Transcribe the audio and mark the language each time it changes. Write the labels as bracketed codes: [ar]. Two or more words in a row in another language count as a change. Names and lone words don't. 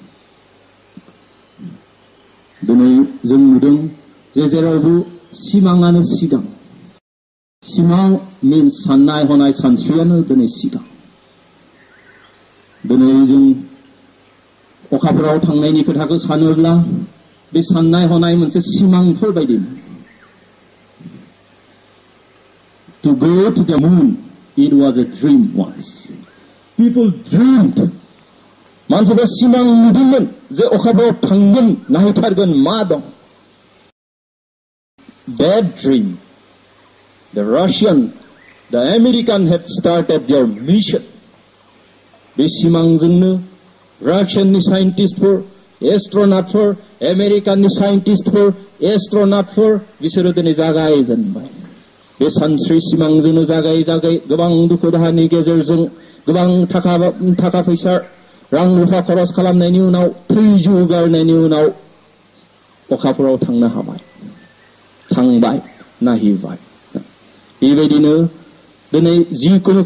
[brx] दिनै जों नुदों जे जेरावबो सिमाङानो सिगां। सिमां मिन्स साननाय हनाय सानस्रियानो दिनै सिगां। दिनै जों अखाफोराव थांनायनि खोथाखौ सानोब्ला बे साननाय हनाय मोनसे सिमांफोर बायदिमोन। [en] To go to the moon, it was a dream once. People dreamed. [brx] मानसिफ्रा सिमां नुदोंमोन जे अखाफोराव थांगोन, नायथारगोन मा दं। [en] That dream, the Russian, the American had started their mission. [brx] बे सिमांजोंनो रासियाननि साइन्टिस्टफोर, एस्ट्र'नटफोर, आमेरिकाननि साइन्टिस्टफोर, एस्ट्र'नटफोर, बिसोरो दिनै जागायजेनबाय। बे सानस्रि सिमांजोंनो जागाय जागाय गोबां दुखु दाहानि गेजेरजों गोबां थाखा फैसा रां रुफा खरस खालामनायनि उनाव थैजौ गारनायनि उनाव अखाफोराव थांनो हाबाय थांबाय नायहैबाय बेबायदिनो दिनै जिखुनु